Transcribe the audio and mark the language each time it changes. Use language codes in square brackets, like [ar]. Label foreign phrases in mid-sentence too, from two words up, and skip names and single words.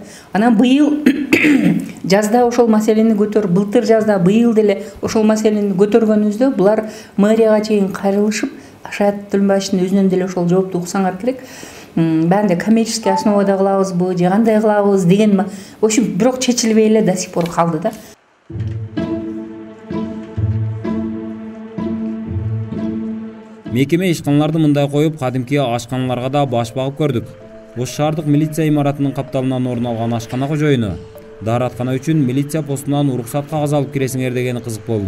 [ky] Анан быйыл жазда ошол маселени былтыр жазда быйыл деле ошол маселени көтөргөнүбүздө булар мэрияга чейин кайрылышып, Ашаат Төлмөбаевдин өзүнөн деле ошол жоопту уксаңар керек. Бәнде [ru] коммерческий основада [ky] кылабызбы, же кандай кылабыз деген, [ru] в общем, [ky] бирок чечилбей эле [ru] до сих пор [ky] калды да. Мекеме ишканаларды мындай коюп, кадимки ашканаларга да баш багып көрдүк. Ош шаардык милиция имаратынын капталынан орун алган ашкана кожоюну даараткана үчүн милиция постунан уруксат кагаз алып киресиңер дегени кызык болду.